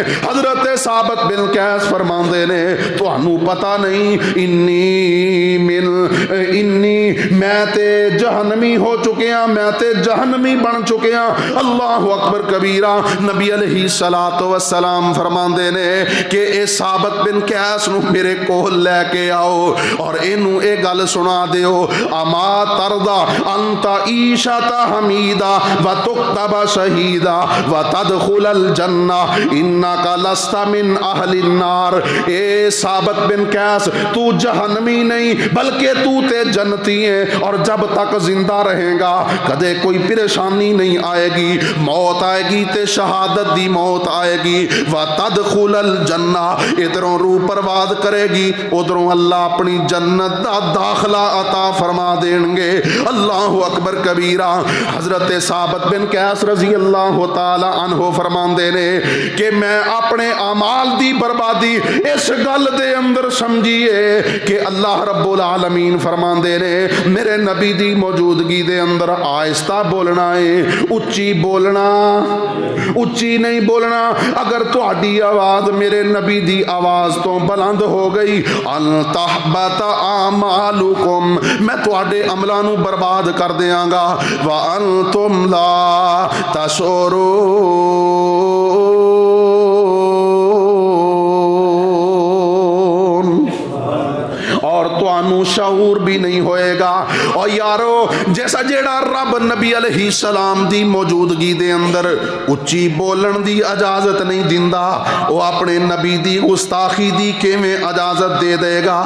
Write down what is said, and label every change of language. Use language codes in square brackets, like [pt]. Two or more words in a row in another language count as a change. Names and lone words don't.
[pa] حضرت ثابت بن قیس فرماندے نے تہانوں پتا نہیں اینی میں تے جہنمی ہو چکے ہیں، میں تے جہنمی بن چکے ہیں. [ar] الله أكبر كبيرا. [pa] نبی علیہ الصلاۃ والسلام فرماندے نے کہ اے ثابت بن قیس نوں میرے کول لے کے آؤ اور اینوں اے گل سنا دیو, [ar] أما ترضى أن تعيش حميدا وتقتل شهيدا وتدخل الجنة إنك لست من أهل النار. [pa] اے ثابت بن قیس تو جہنمی نہیں بلکہ تو تے جنتی ہے اور جب تک زندہ رہے گا کدے کوئی پریشانی نہیں آئے گی، موت آئے گی تے شہادت دی موت آئے گی. [ar] وتدخل الجنة [pa] ادھروں روح پرواد کرے گی، ادھروں اللہ اپنی جنت دا داخلہ عطا فرما دینگے. [ar] الله أكبر كبيرا. [pa] حضرت ثابت بن قیس [ar] رضي الله تعالى عنه [pa] فرماندے نے کہ میں اپنے اعمال دی بربادی اس گل دے اندر سمجھیے کہ [ar] الله رب العالمين [pa] فرماندے نے میرے نبی دی موجودگی دے اندر آہستہ بولنا ہے، اچی بولنا، اچی نہیں بولنا. اگر تہاڈی آواز میرے نبی دی آواز توں بلند ہو گئی [ar] أن تحبط أعمالكم [pa] میں تہاڈے عملاں نوں برباد کر دیانگا. [ar] وأنتم لا تشعرون [pa] اور تہانوں شعور بھی نہیں ہوئے گا. اور یارو جیسا جیہڑا رب نبی علیہ السلام دی موجودگی دے اندر اچی بولن دی اجازت نہیں دیندا، او اپنے نبی دی گستاخی دی کیویں اجازت دے دیوے گا.